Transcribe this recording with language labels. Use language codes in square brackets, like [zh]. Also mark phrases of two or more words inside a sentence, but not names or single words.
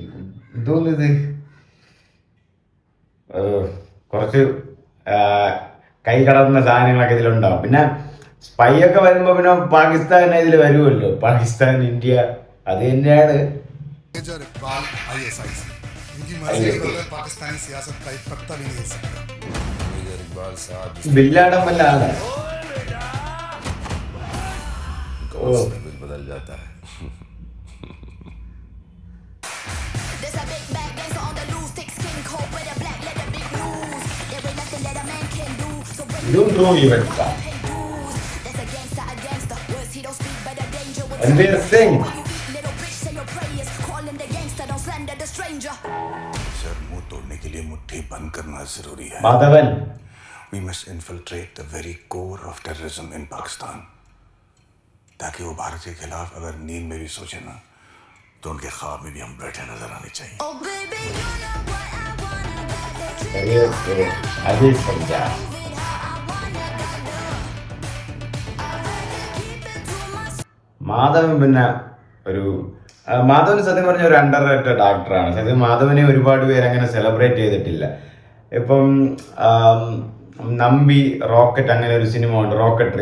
[ml] എന്തോന്നിത്, കുറച്ച് കൈ കടന്ന സാധനങ്ങളൊക്കെ ഇതിലുണ്ടാവും. പിന്നെ സ്പൈ ഒക്കെ വരുമ്പോ പിന്നെ പാകിസ്ഥാൻ ഇതിൽ വരുമല്ലോ. പാകിസ്ഥാൻ, ഇന്ത്യ, അത് തന്നെയാണ്. ബില്ലാടം വല്ല ആളാണ്. [hi] बदल जाता है। Ranveer Singh. सर, मुंह तोड़ने के लिए मुट्ठी बंद करना जरूरी है। माधवन. [en] We must infiltrate the very core of terrorism in Pakistan. [hi] ताकि वो भारत के खिलाफ अगर नींद में भी सोचे ना, तो उनके ख्वाब में भी हम बैठे नजर आने चाहिए। [ml] മാധവൻ പിന്നെ ഒരു മാധവൻ സത്യം പറഞ്ഞ ഒരു [en] under rated actorആണ്. [ml] സത്യം മാധവനെ ഒരുപാട് പേര് അങ്ങനെ സെലിബ്രേറ്റ് ചെയ്തിട്ടില്ല. ഇപ്പം നമ്പി, റോക്കറ്റ്, അങ്ങനെ ഒരു സിനിമ ഉണ്ട്, റോക്കറ്റ്.